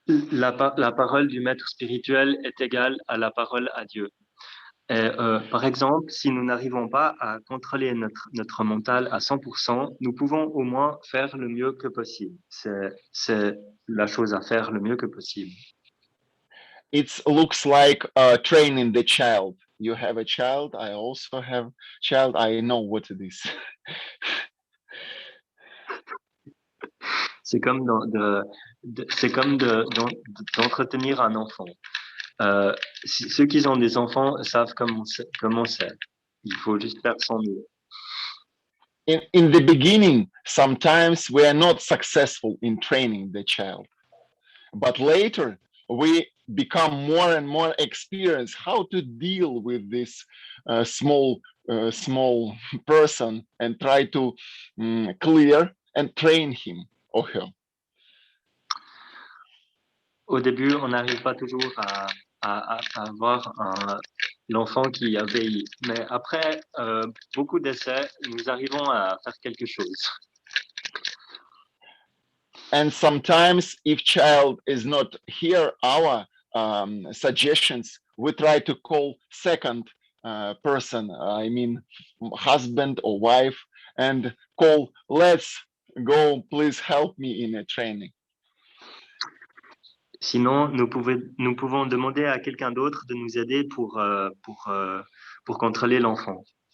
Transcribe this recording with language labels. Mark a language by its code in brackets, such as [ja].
[fr] La parole du maître spirituel est égale à la parole à Dieu. Et, par exemple, si nous n'arrivons pas à contrôler notre mental à 100%, nous pouvons au moins faire le mieux que possible. C'est la chose à faire le mieux que possible. [en] It looks like training the child. You have a child, I also have a child, I know what it is. [fr] C'est comme d'entretenir un enfant. Ceux qui ont des enfants savent comment c'est. Il faut juste faire son mieux. [en] In the beginning, sometimes we are not successful in training the child, but later we become more and more experienced how to deal with this small person and try to clear and train him or her. [fr] Au début, on n'arrive pas toujours à avoir l'enfant qui obéit. Mais après beaucoup d'essais, nous arrivons à faire quelque chose. [en] And sometimes if child is not hear our suggestions, we try to call second person, I mean husband or wife, and call, let's go, please help me in a training. [fr] Sinon, nous pouvons demander à quelqu'un d'autre de nous aider pour contrôler l'enfant.